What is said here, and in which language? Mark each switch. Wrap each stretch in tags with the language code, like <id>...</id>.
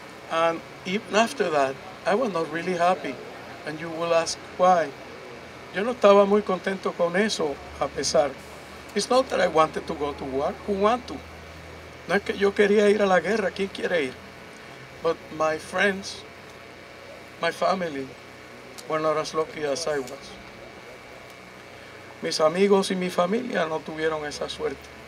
<en>And even after that, I was not really happy. And you will ask why.</en> <es>Yo no estaba muy contento con eso, a pesar.</es> <en>It's not that I wanted to go to war. Who want to?</en> <es>No es que yo quería ir a la guerra. ¿Quién quiere ir?</es> <en>But my friends, my family, were not as lucky as I was.</en> <es>Mis amigos y mi familia no tuvieron esa suerte.</es>